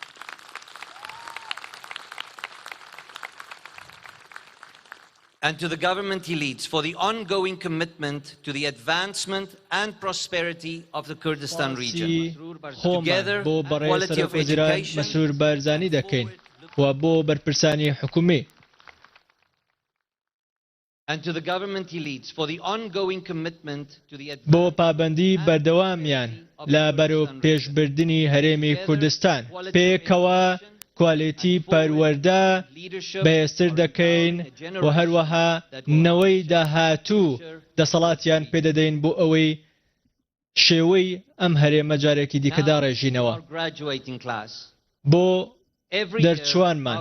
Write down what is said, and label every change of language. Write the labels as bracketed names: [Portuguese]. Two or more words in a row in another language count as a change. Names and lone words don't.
[English] For the ongoing commitment to the advancement and prosperity of the Kurdistan region. Together, quality of education, [Central Kurdish] مسرور بارزانی دەکەین و بۆ بەرپرسانی حکومی. [English] And to the government he leads for the ongoing commitment to the [Central Kurdish] بۆ پابەندی بەردەوامیان لە بەرەو پێشبردنی هەرێمی کوردستان پێکەوە کوالیتی پەروەردە بەهێزتر دەکەین و هەروەها نەوەی داهاتوو دەسەڵاتیان پێدەدەین بۆ ئەوەی شێوەی ئەم هەرێمە جارێکی دیکە داڕێژینەوە بۆ دەرچوانمان.